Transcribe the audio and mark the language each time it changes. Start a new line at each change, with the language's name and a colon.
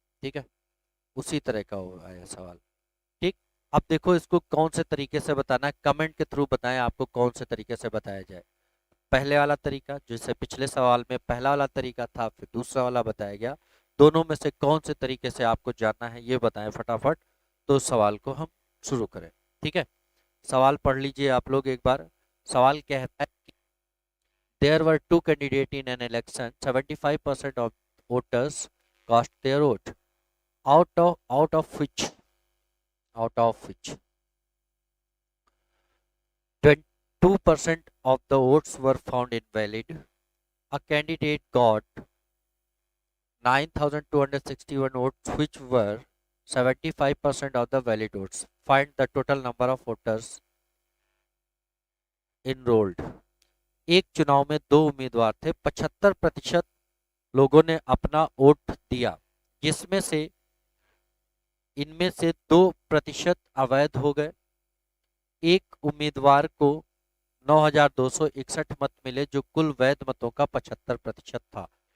Hindi: ठीक है, उसी तरह का आया सवाल। ठीक, अब देखो इसको कौन से तरीके से बताना है, कमेंट के थ्रू बताएं आपको कौन से तरीके से बताया जाए। पहले वाला तरीका, जैसे पिछले सवाल में पहला वाला तरीका था, फिर दूसरा वाला बताया गया, दोनों में से कौन से तरीके से आपको जानना है ये बताएं फटाफट, तो सवाल को हम शुरू करें। ठीक है, सवाल पढ़ लीजिए आप लोग एक बार। सवाल कहता है कि
English: there were two candidates in an election, 75% of voters cast their vote, out of which 22% of the votes were found invalid. A candidate got 9,261 votes, which were 75% of the valid votes. Find the total number of voters enrolled.
Hindi: एक चुनाव में दो उम्मीदवार थे, 75% लोगों ने अपना vote दिया, जिसमें से इनमें से 2% अवैध हो गए। एक उम्मीदवार को 9,261 मत मिले, जो कुल वैध मतों का 75% था।